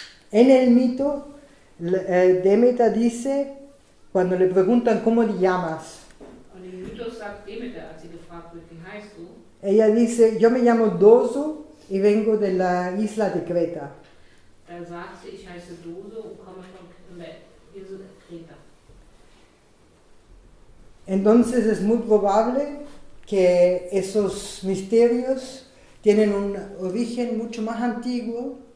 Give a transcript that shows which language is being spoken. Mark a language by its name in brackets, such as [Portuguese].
[Spanish] En el mito, Demeter dice, cuando le preguntan cómo te llamas, [German] Und im Mythos sagt Demeter, als sie gefragt wird, wie heißt du? [Spanish] ella dice, yo me llamo Doso y vengo de la isla de Creta. [German] Da sagt sie, ich heiße Dose und komme von der Insel Kreta. [Spanish] Entonces es muy probable que esos misterios tienen un origen mucho más antiguo